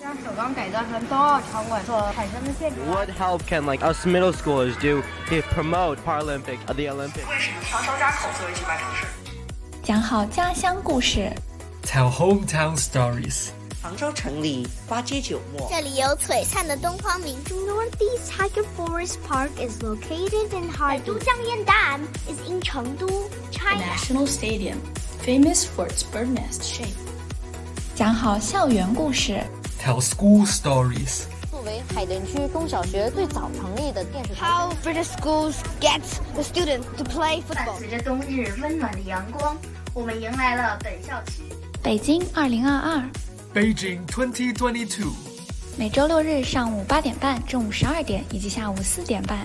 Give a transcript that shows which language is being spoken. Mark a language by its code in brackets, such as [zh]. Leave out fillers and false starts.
[en] What help can like us middle schoolers do to promote Paralympic at the Olympics? [zh] 为什么长沙加口作为举办城市？讲好家乡故事， [en] Tell hometown stories。 [zh] 杭州城里花街酒陌，这里有璀璨的东方明珠。 [en] Northeast Tiger Forest Park is located in Harbin。都江堰岸 is in 成都 China。 The National Stadium, famous for its bird nest shape。 [zh] 讲好校园故事。 [en] Tell school stories。 [zh] 作为海淀区中小学最早成立的电视台。 [en] How British schools get the students to play football。 [zh] 伴随着冬日温暖的阳光，我们迎来了本校区。北京2022。 [en] Beijing 2022。 [zh] 每周六日上午8:30、中午12:00以及下午4:30。